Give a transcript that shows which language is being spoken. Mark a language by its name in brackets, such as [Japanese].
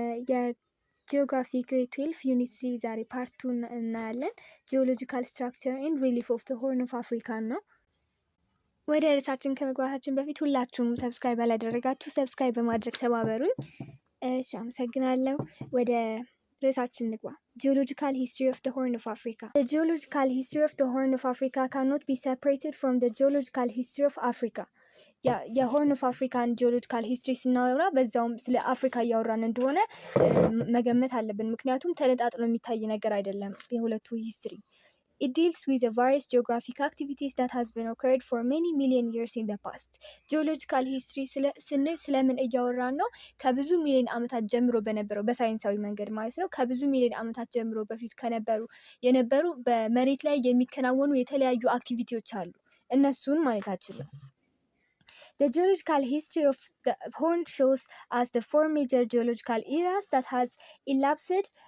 [Amharic] የጂኦግራፊ ግሬድ 12 ዩኒት 3 ዛሬ ፓርት 2 እናያለን። ጂኦሎጂካል ስትራክቸር ኤንድ ሪሊፍ ኦፍ ዘ ሆርን ኦፍ አፍሪካ ነው። ወደ ርዕሳችን ከመግባታችን በፊት ሁላችሁም ሰብስክራይብ ያላደረጋችሁ ሰብስክራይብ በማድረግ ተባበሩኝ። እሺ፣ አመሰግናለሁ። ወደ ርዕሳችን ንግባ። [English] Geological history of the Horn of Africa. The geological history of the Horn of Africa cannot be separated from the geological history of Africa. [Amharic] የሆርን ኦፍ አፍሪካን ጂኦሎጂካል ሂስትሪ ስናወራ በዛውም ስለ አፍሪካ እያወራን እንደሆነ መገመት አለብን። ምክንያቱም ተነጣጥሎ የሚታይ ነገር አይደለም የሁለቱ ሂስትሪ። [English] It deals with the various geographic activities that has been occurred for many million years in the past. [Amharic] ጂኦሎጂካል ሂስትሪ ስንል ስለምን እያወራን ነው? ከብዙ ሚሊዮን ዓመታት ጀምሮ በነበረው በሳይንሳዊ መንገድ ማለት ነው። ከብዙ ሚሊዮን ዓመታት ጀምሮ በፊት የነበሩ በመሬት ላይ የሚከናወኑ የተለያዩ አክቲቪቲዎች አሉ። እነሱን ማለታችን ነው። [English] The geological history of the Horn shows us the four major geological eras that has elapsed.